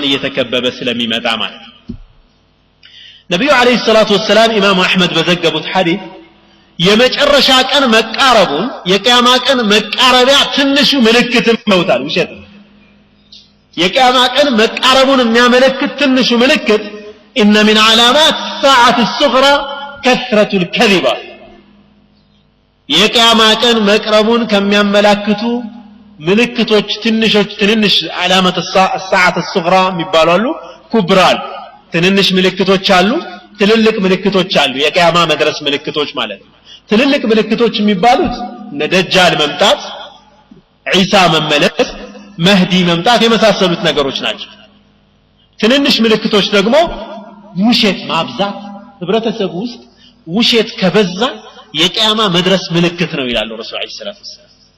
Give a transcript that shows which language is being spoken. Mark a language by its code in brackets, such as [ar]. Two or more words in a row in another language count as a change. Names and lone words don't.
[am] እየተከበበ ስለሚመጣ ማለት ነብዩ [ar] عليه الصلاة والسلام [am] ኢማም አህመድ በዘገቡት ሐዲስ የመጨረሻ ቀን መቃረቡን የቂያማ ቀን መቃረቢያ ትንሹ ምልክት ነውታል ውሸት የቂያማ ቀን መቃረቡን የሚያመለክት ትንሹ ምልክት [ar] إن من علامات الساعة الصغرى كثرة الكذب [am] የቂያማ ቀን መቅረቡን ከሚያመላክቱ ምልክቶች ትንሽ [ar] علامة الساعة الصغرى [am] የሚባሉ ኩብራል ትንሽ ምልክቶች አሉ ትልልቅ ምልክቶች አሉ የቂያማ መድረስ ምልክቶች ማለት ትልልቅ ምልክቶች የሚባሉት ነደጃል መምጣት ዒሳ መመለስ መህዲ መምጣት የመሳሰሉት ነገሮች ናቸው ትንሽ ምልክቶች ደግሞ ውሸት ማብዛት ህብረተሰቡ ውስጥ ውሸት ከበዛ የቂያማ መድረስ ምልክት ነው ይላሉ ረሱል [ar] صلى الله عليه وسلم